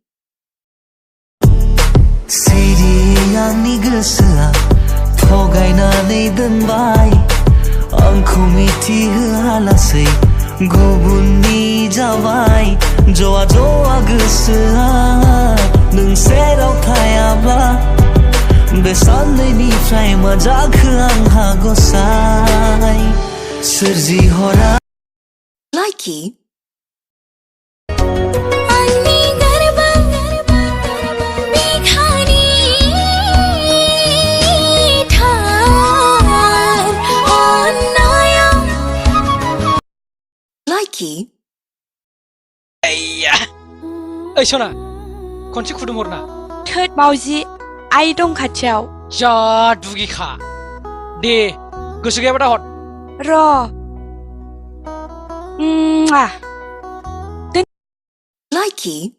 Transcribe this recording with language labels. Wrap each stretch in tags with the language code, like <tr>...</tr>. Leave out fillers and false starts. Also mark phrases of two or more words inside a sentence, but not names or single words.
<brx>सिरि आंनि गोसोआ थगायनानै दोनबाय आंखौ मिथिहोआलासै गुबुननि जाबाय जवा गोसोआ नों सेराव थायाब्ला बे साननैनिफ्राय मा जाखो आंहा गसाय सोरजिहरा Likey Anni garba bikhani thar onnaya Likey ओइ सना खनसे खुदुमहरना थोद मावजि आइ दं खाथियाव जा दुगिखा दे गोसो गैयाबा दा हर र' Likey</brx>